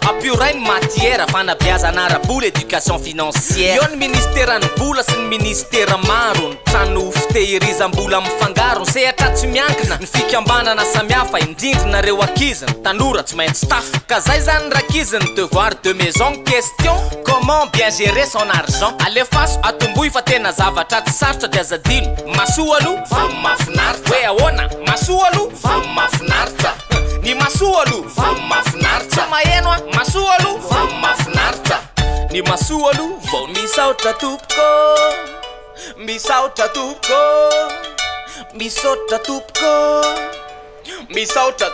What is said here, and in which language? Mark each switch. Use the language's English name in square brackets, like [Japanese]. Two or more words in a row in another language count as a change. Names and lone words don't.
[Malagasy] Ampiorainy matière, fanabeazana ara-bola, [French] éducation financière. [Malagasy] Eo ny ministera ny bola sy ny ministera maro. Ny trano fitehirizam-bola mifangaro, ny sehatra tsy miankina. Ny fikambanana samihafa, indrindra nareo ankizy, ny tanora tsy maintsy tafy. Ka zay zany ny rakizy ny [French] devoir de maison. Question, comment bien gérer son argent? [Malagasy] Alefaso, atombohy fa tena zavatra tsy sarotra de azadino. Masoa aloha, fa mahafinaritra. Hoe ahoana? Masoa aloha, fa mahafinaritra. Ny masoa aloha, fa mahafinaritra. Tsy maheno a? Masoa aloha, fa mahafinaritra. Ny masoa aloha, vao misaotra tompoko, misaotra tompoko, misaotra tompoko, misaotra.